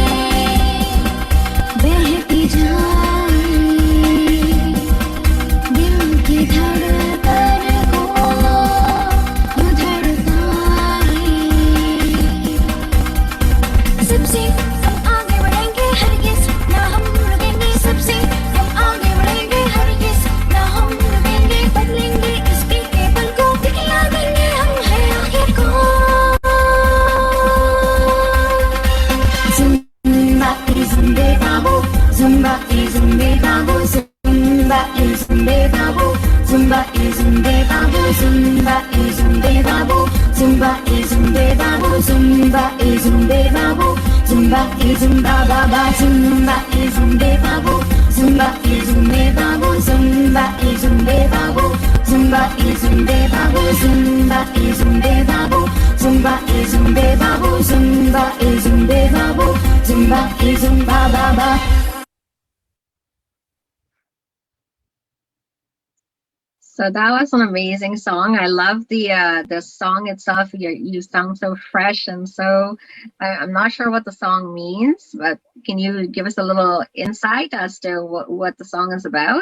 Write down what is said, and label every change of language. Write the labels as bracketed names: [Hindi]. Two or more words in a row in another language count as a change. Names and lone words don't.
[Hindi] बहती जाएं दिल की धड़कन को यूं धड़काए सबसे हम आगे बढ़ेंगे हरगिज़ ना हम रुकेंगे सबसे हम आगे बढ़ेंगे हरगिज़ ना हम रुकेंगे बदलेंगे इस बीते पल को दिखला देंगे हम हैं आखिर कौन Zumba is zumbe babu Zumba is zumbe babu Zumba is zumbe babu Zumba is zumbe babu Zumba is zumbe babu Zumba is zumbe babu Zumba is zumbe babu Zumba is zumba baba Zumba is zumbe babu Zumba is zumbe babu Zumba is zumbe babu Zumba is zumbe babu Zumba is zumbe babu Zumba is zumbe babu Zumba is zumbe babu Zumba is zumba baba [English] So that was an amazing song. I love the song itself. You sound so fresh and so. I'm not sure what the song means, but can you give us a little insight as to what the song is about?